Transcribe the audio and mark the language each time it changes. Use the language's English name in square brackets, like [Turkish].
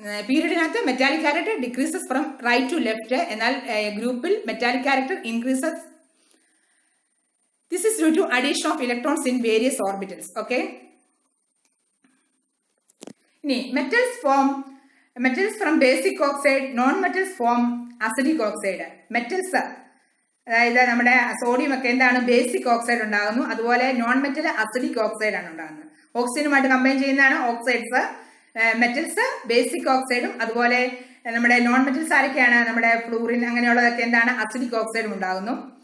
[English] പീരീഡിനകത്ത് metallic character decreases from right to left. [Malayalam] എന്നാൽ [English] ഗ്രൂപ്പിൽ metallic character increases. This is due to addition of electrons in various orbitals. Okay. Metals from basic oxide, non-metals form acidic oxide. [Malayalam] Metals, അതായത് നമ്മുടെ sodium ഒക്കെ എന്താണ് basic oxide ഉണ്ടാകുന്നു. അതുപോലെ non metal acidic oxide ആണ് ഉണ്ടാകുന്നത്. ഓക്സിജനുമായിട്ട് കമ്പൈൻ ചെയ്യുന്നതാണ് oxides. Metals basic ഓക്സൈഡും അതുപോലെ നമ്മുടെ നോൺ മെറ്റൽസ് ആരൊക്കെയാണ്? നമ്മുടെ ഫ്ലൂറിൻ അങ്ങനെയുള്ളതൊക്കെ എന്താണ് അസിഡിക് ഓക്സൈഡും ഉണ്ടാകുന്നു.